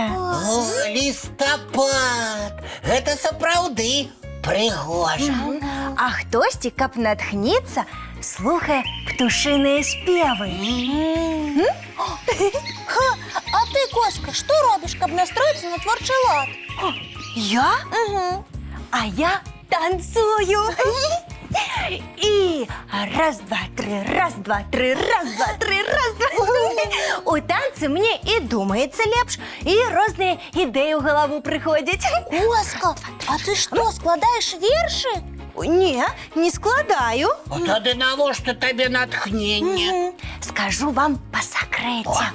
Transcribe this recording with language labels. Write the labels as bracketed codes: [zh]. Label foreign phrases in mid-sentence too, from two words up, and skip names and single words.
[be] О, лістапад! Гэта сапраўды прыгожа. А хтосьці, каб натхніцца, слухае птушыныя спевы. А ты, коска, што робіш, каб настроіцца на творчы лад? Я? А я танцую. І раз, два, три, раз, два, три, раз, два, три, раз, два. У танцы мне і думаецца лепш, і розныя ідэі ў галаву прыходзяць. Коска, а ты што, складаеш вершы? Не, не складаю. А тады навошта табе натхненне? Скажу вам па сакрэце.